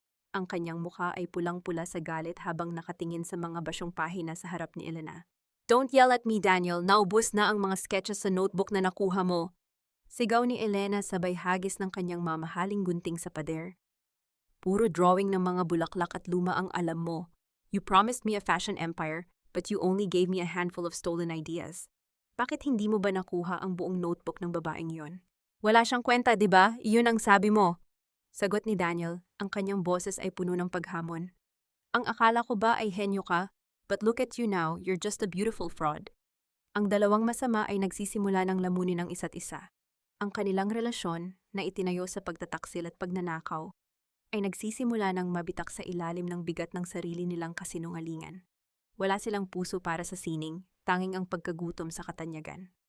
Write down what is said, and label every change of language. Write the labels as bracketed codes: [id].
[tl] Ang kanyang mukha ay pulang-pula sa galit habang nakatingin sa mga basyong pahina sa harap ni Elena. [en] Don't yell at me, Daniel. [tl] Naubos na ang mga sketches sa notebook na nakuha mo. Sigaw ni Elena sabay hagis ng kanyang mamahaling gunting sa pader. Puro drawing ng mga bulaklak at luma ang alam mo. [en] You promised me a fashion empire, but you only gave me a handful of stolen ideas. [tl] Bakit hindi mo ba nakuha ang buong notebook ng babaeng yon? Wala siyang kwenta, di ba? Iyon ang sabi mo. Sagot ni Daniel, ang kanyang boses ay puno ng paghamon. Ang akala ko ba ay henyo ka? [en] But look at you now, you're just a beautiful fraud. [tl] Ang dalawang masama ay nagsisimula ng lamunin ng isa't isa. Ang kanilang relasyon, na itinayo sa pagtataksil at pagnanakaw, ay nagsisimula ng mabitak sa ilalim ng bigat ng sarili nilang kasinungalingan. Wala silang puso para sa sining, tanging ang pagkagutom sa katanyagan.